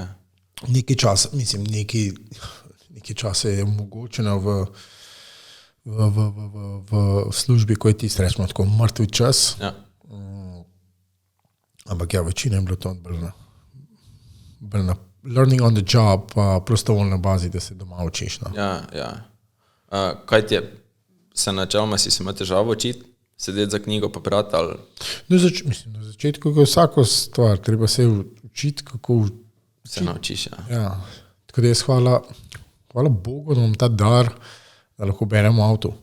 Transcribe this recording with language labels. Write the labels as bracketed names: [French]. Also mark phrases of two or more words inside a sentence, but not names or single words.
[Slovenian] Nekaj časa je omogočeno v službi, ko je tisti, rečemo tako, mrtvi čas. Ja. Ampak ja, večina je bilo to bolj na [English] learning on the job, [Slovenian] pa prostovoljna bazi, da se doma učiš. No. Ja. Kaj ti je, načeloma si se imel težavo učiti? Sedeti za knjigo pa brati ali... Na začetku je vsako stvar, treba se učiti, kako učiti. Se naučiš, ja. Ja. Tako da jaz hvala Bogu, da imam ta dar, da lahko berem v avtu.